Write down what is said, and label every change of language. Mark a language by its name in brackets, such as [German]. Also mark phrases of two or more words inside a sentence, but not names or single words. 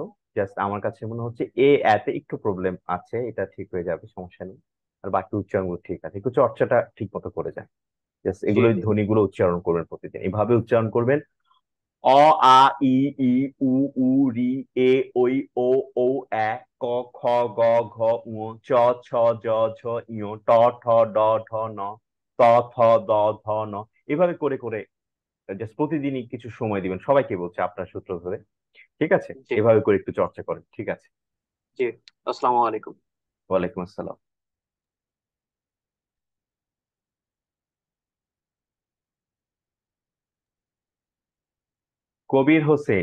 [Bangla] জাস্ট আমার কাছে মনে হচ্ছে এতে একটু প্রবলেম আছে, এটা ঠিক হয়ে যাবে, সমস্যা নেই। আর বাকি উচ্চারণগুলো ঠিক আছে, একটু চর্চাটা ঠিক মতো করে যায়। জাস্ট জি, এগুলো, ধ্বনিগুলো উচ্চারণ করবেন প্রতিদিন, এইভাবে উচ্চারণ করবেন। অ, আ, ই, ই, উ, উ, রি, এ, ওই, ও, ও, এ, ক, খ, গ, ঘ, ঙ, চ, ছ, জ, ঝ, ঞ, ট, ঠ, ড, ঢ, ন, ত, থ, দ, ধ, ন। এভাবে করে করে জাস্ট প্রতিদিনই কিছু সময় দিবেন, সবাইকে বলছে আপনার সূত্র ধরে। ঠিক আছে, জি, এভাবে করে একটু চর্চা করেন, ঠিক আছে। [Arabic] জি। السلام عليكم. وعليكم السلام. কবির হোসেন।